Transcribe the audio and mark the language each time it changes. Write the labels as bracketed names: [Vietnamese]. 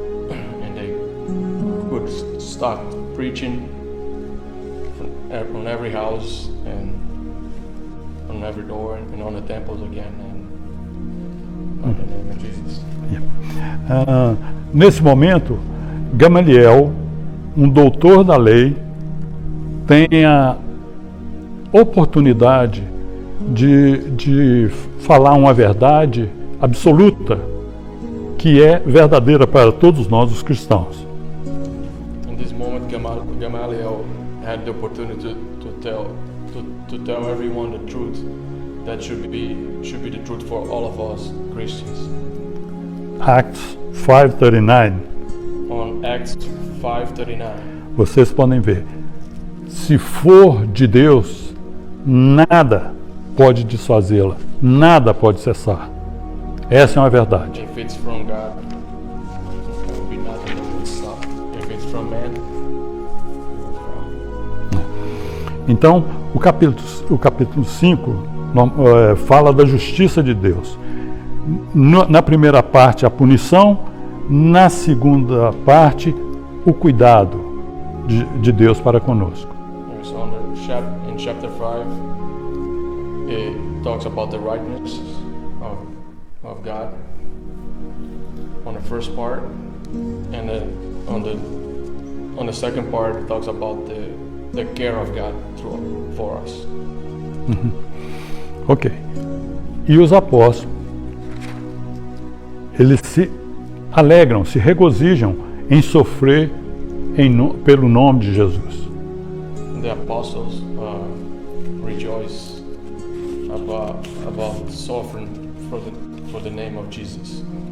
[English] and they could start preaching on every house and on every door and on the temples again, and in the name of Jesus. [Portuguese] Nesse momento, Gamaliel, um doutor da lei, tem a oportunidade de falar uma verdade absoluta, que é verdadeira para todos nós, os cristãos. [English] In this moment, Gamaliel had the opportunity to tell everyone the truth that should be the truth for all of us Christians. Acts 5:39. On Acts 5:39. [Portuguese] Vocês podem ver. Se for de Deus, nada pode desfazê-la, nada pode cessar. Essa é uma verdade. [English] If it's from God, there will be nothing that will stop. If it's from man, it will fall. [Portuguese] Então, o capítulo 5 fala da justiça de Deus. Na primeira parte, a punição. Na segunda parte, o cuidado. de Deus para conosco. [English] So in chapter 5, it talks about the rightness of God on the first part, and then on the second part it talks about the care of God for us. Ok. [Portuguese] E os apóstolos, eles se alegram, se regozijam em sofrer pelo nome de Jesus. [English] The apostles rejoice about suffering for the name of Jesus.